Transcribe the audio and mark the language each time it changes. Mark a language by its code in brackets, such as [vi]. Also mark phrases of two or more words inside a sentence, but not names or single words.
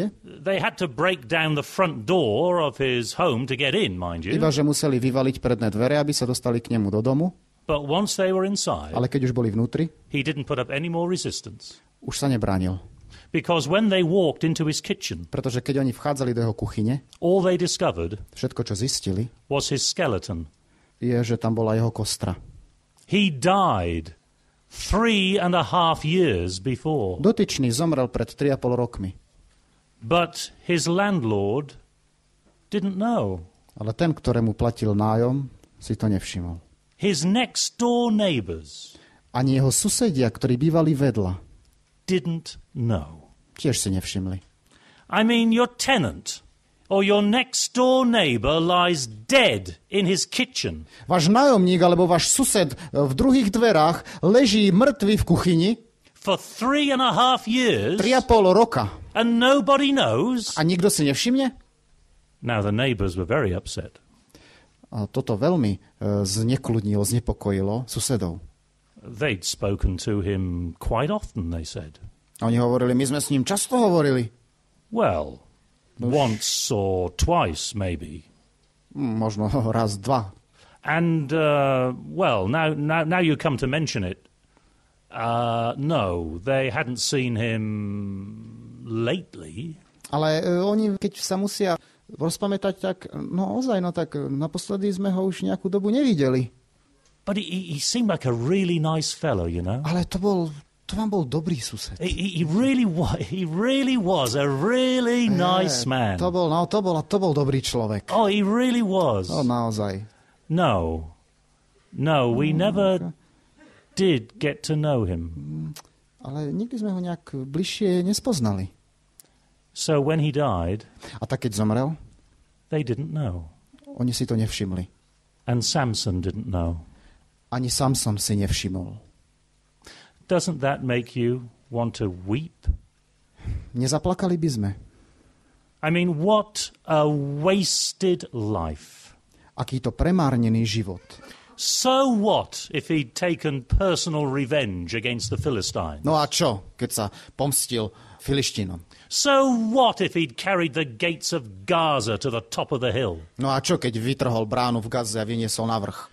[en] They had to break down the front door of his home to get in, mind you. [sk] Iba že museli vyvaliť predné dvere, aby sa dostali k nemu do domu. [en] But once they were inside, [sk] Ale keď už boli vnútri, [en] he didn't put up any more resistance. [sk] už sa nebránil. [en] Because when they walked into his kitchen, [sk] Pretože keď oni vchádzali do jeho kuchyne, [en] all they discovered [sk] všetko, čo zistili, [en] was his skeleton. [sk] je, že tam bola jeho kostra. [en] He died 3.5 years before. [sk] Dotyčný zomrel pred 3,5 rokmi. [en] But his landlord didn't know. [sk] Ale ten, ktorému platil nájom, si to nevšimol. [en] His next door neighbors [sk] Ani jeho susedia, ktorí bývali vedľa, [en] didn't know. [sk] tiež si nevšimli. [en] I mean, your tenant or your next door neighbor lies dead in his kitchen. [sk] Váš nájomník alebo váš sused v druhých dverách leží mŕtvy v kuchyni [en] For 3.5 years, [sk] 3,5 roka. [en] and nobody knows. [sk] A nikto si nevšimne? [en] Now the neighbors were very upset. [sk] A toto veľmi znekľudnilo, znepokojilo susedov. [en] They'd spoken to him quite often, they said. [sk] A oni hovorili, my sme s ním často hovorili. [en] Well, once or twice, maybe. [sk] Možno raz, dva. [en] And, well, now you come to mention it. No, they hadn't seen him lately. [sk] Ale oni, keď sa musia rozpamätať, tak tak naposledy sme ho už nejakú dobu nevideli. [en] But he seemed like a really nice fellow, you know. [sk] Ale to vám bol dobrý sused. [en] He really was a really nice man. [sk] To bol dobrý človek. [en] Oh, he really was. [sk] Naozaj. [en] No, we never did get to know him. [sk] Ale nikdy sme ho nejak bližšie nespoznali. [en] So when he died, [sk] A tak keď zomrel, [en] they didn't know. [sk] oni si to nevšimli. [en] And Samson didn't know. [sk] Ani Samson si nevšimol. [en] Doesn't that make you want to weep? [sk] Nezaplakali by sme. [en] I mean, what a wasted life. [sk] Aký to premárnený život. [en] So what if he'd taken personal revenge against the Philistines? [sk] No a čo, keď sa pomstil Filištínom? [en] So what if he'd carried the gates of Gaza to the top of the hill? [sk] No a čo, keď vytrhol bránu v Gaze a vyniesol na vrch?